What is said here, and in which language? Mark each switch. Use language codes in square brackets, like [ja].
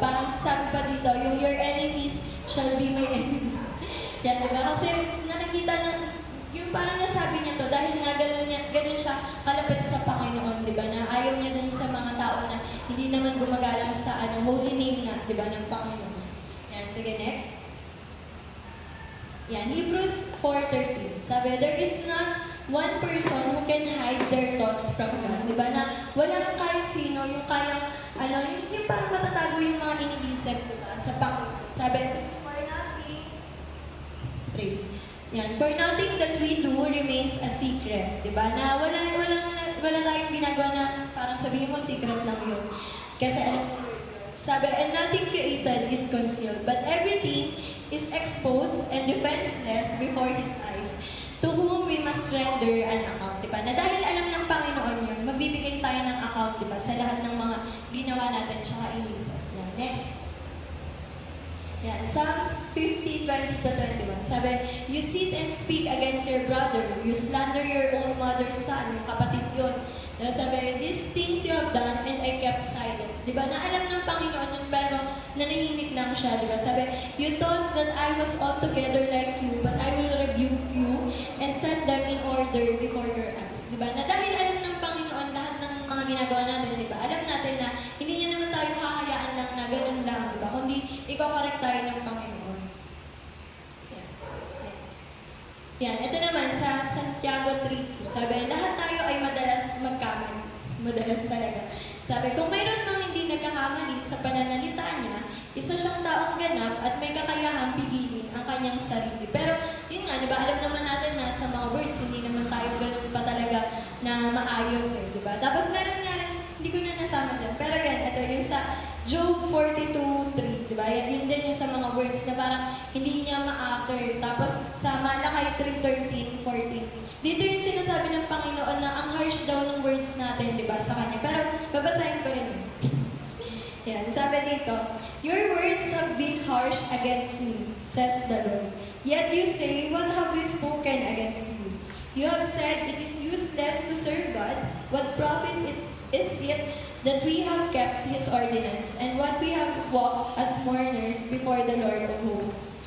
[tl] Parang sabi pa dito, yung [en] your enemies shall be my enemies. [tl] Yan, di ba? Kasi nakikita ng, yung parang nasabi niya to, dahil nga ganun siya kalapit sa Panginoon, di ba? Na ayaw niya dun sa mga tao na hindi naman gumagalang sa holy name nga, di ba, ng Panginoon. Yan, sige, next. Yan, Hebrews 4:13. [en] Sabi, there is not one person who can hide their thoughts from God. [tl] Diba na walang kahit sino yung kayang, yung parang matatago yung mga iniisip, diba, sa Panginoon. [en] Sabi, for nothing, praise. Yan, for nothing that we do remains a secret. Diba? [tl] Na wala tayong ginagawa na parang sabihin mo, secret lang yun. [en] Kasi sabi, and nothing created is concealed, but everything is exposed and defenseless before His eyes, to whom we must render an account, [tl] diba? Na dahil alam ng Panginoon yun, magbibigay tayo ng account, diba? Sa lahat ng mga ginawa natin, tsaka inisip. Yan, next. Yan, Psalms 50:20-21. [en] Sabi, you sit and speak against your brother, you slander your own mother's son, [tl] yung kapatid yun. [en] Sabi, these things you have done and I kept silent. [tl] Diba? Na alam ng Panginoon yun, pero nanahimik lang siya. Diba? [en] Sabi, you thought that I was altogether like you, but I will rebuke you and set them in order before your eyes. [tl] Diba? Na dahil alam ng Panginoon lahat ng mga ginagawa natin, diba? Alam natin na hindi niya naman tayo hahayaan lang na ganun lang, diba? Kundi iko-correct tayo ng Panginoon. Yan. Next. Yan. Ito naman sa Santiago 3:2. Sabi, lahat tayo ay madalas magkamali. Madalas talaga. Sabi, kung mayroon mang hindi nagkakamali sa pananalita niya, isa siyang taong ganap at may kakayahang pigilin ang kanyang sarili. Pero, yun nga, diba, alam naman natin na sa mga words, hindi naman tayo ganun pa talaga na maayos eh, diba? Tapos meron nga rin, hindi ko na nasama dyan, pero yan, ito yung sa Job 42:3, diba? Yun din yung sa mga words na parang hindi niya ma-utter. Tapos sa Malakay 3:13-14, dito yung sinasabi ng Panginoon na ang harsh daw ng words natin, diba, sa Kanya. Pero babasahin ko rin yun. Yan, sabi dito, [en] your words have been harsh against me, says the Lord. Yet you say, what have we spoken against you? You have said it is useless to serve God. What profit is it that we have kept His ordinance, and what we have walked as mourners before the Lord of hosts.